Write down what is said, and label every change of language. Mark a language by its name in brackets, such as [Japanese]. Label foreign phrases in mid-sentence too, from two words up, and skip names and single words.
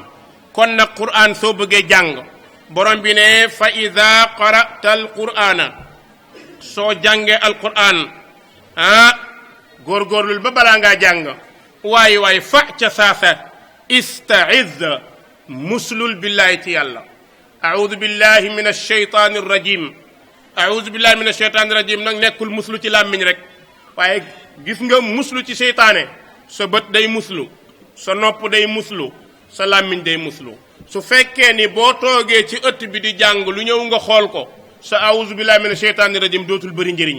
[Wolof] kon nag Qur'an soo bëggee jàng, borom bi ne [Arabic] فإذا قرأت القرآن, [Wolof] soo jàngee [Arabic] القرآن [Wolof] góorgóorlul ba balaa ngaa jàng waaye fa ca saasa ista'iz, muslul billahi ci yàlla. [Arabic] أعوذ بالله من الشيطان رجيم. أعوذ بالله من الشيطان رجيم [Wolof] nag nekkul muslu ci làmmiñ rek, waaye gis nga muslu ci seytaane, sa bët day muslu, sa nopp day muslu, sa làmmiñ day muslu. su fekkee ni boo toogee ci ëtt bi di jàng lu ñëw nga xool ko, sa [Arabic] أعوذ بالله من الشيطان رجيم [Wolof] dootul bëri njëriñ.